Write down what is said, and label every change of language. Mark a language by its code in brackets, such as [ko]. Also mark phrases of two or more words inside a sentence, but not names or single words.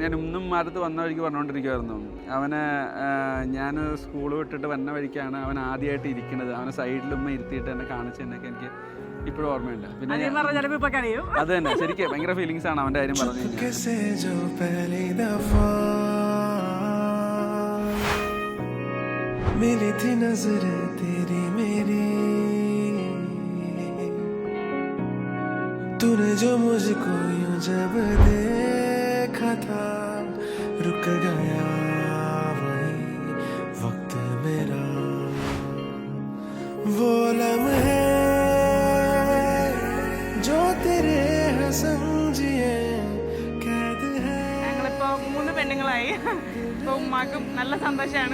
[ml] ഞാൻ ഇന്നും അടുത്ത് വന്ന വഴിക്ക് പറഞ്ഞുകൊണ്ടിരിക്കുമായിരുന്നു, അവനെ ഞാൻ സ്കൂൾ വിട്ടിട്ട് വന്ന വഴിക്കാണ് അവൻ ആദ്യമായിട്ട് ഇരിക്കുന്നത്. അവനെ സൈഡിലും ഇരുത്തിയിട്ട് എന്നെ കാണിച്ചതിനൊക്കെ എനിക്ക് ഇപ്പോഴും ഓർമ്മയുണ്ട്. പിന്നെ അത് തന്നെ ശരിക്കും ഭയങ്കര ഫീലിങ്സ് ആണ് അവൻ്റെ കാര്യം പറഞ്ഞു കഴിഞ്ഞാൽ. [hi] मिली थी नजर तेरी मेरी, तूने जो मुझको यूं जब देखा था, रुक गया वही वक्त मेरा, वो लम्हे जो तेरे हसन जिए कैद है. [ml] ഞങ്ങളിപ്പോ 3 പെണ്ണുങ്ങളായി. ഇപ്പൊ ഉമ്മാക്കും നല്ല സന്തോഷമാണ്.